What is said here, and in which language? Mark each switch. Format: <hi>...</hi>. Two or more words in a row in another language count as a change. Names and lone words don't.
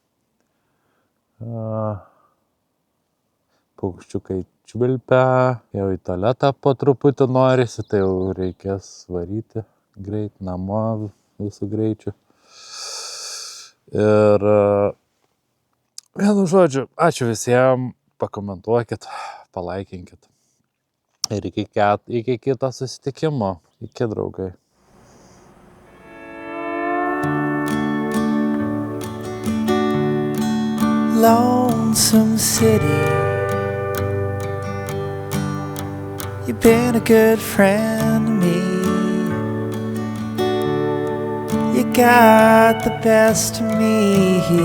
<lt>Paukščiukai čiulpia, jau į tualetą po truputį norisi, tai jau reikės varyti greit namo visų greičių. Ir vienu žodžiu, ačiū visiems, pakomentuokit, palaikinkit. Ir iki kito susitikimo. Iki, draugai.</lt> <en>Lonesome city, you've been a good friend to me. You got the best of me.</en>